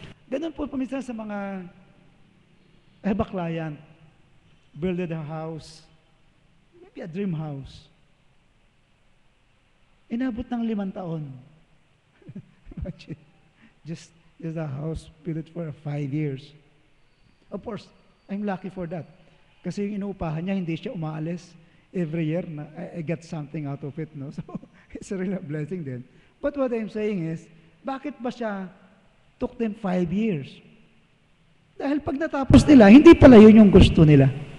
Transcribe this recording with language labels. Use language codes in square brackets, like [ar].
[tl] Ganun po paminsan sa mga [en] I have a client, builded a house, maybe a dream house. [tl] Inabot ng 5 taon. [en] just a house built for 5 years. Of course, I'm lucky for that. [tl] Kasi yung inuupahan niya, hindi siya umaalis. [en] Every year, I get something out of it, no? So, it's a real blessing din. But what I'm saying is, [tl] bakit ba siya [en] took them 5 years? [tl] Dahil pag natapos nila, hindi pala yun yung gusto nila.